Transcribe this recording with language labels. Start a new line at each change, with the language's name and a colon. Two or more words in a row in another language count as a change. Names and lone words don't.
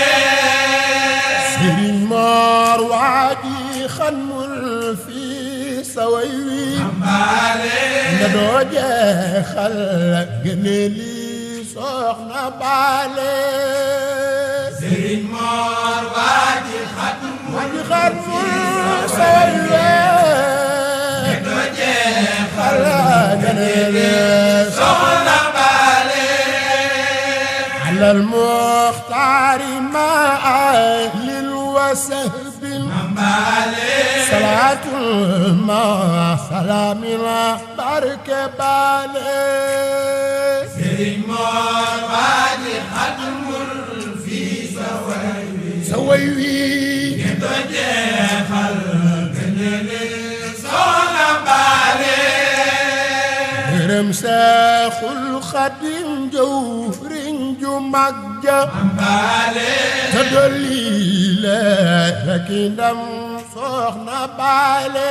Wolof: Sëriñ Moor waaji xamul fii saway wi nde doo jeexal gene lii soxna baale Sëriñ Moor waaji waaji xamul saway wi doo jeexal gene lii soxna baale
Arabic: على المختار مع أهل وسهب صلاة مع سلام بركة بالي
Wolof: Sëriñ Moor waaji xamul fii saway wi doo jeexal gëneel soxna baale gërëm Seexul Xadim jëwriñ ju mag ja te dolli leen rek ndam soxna baale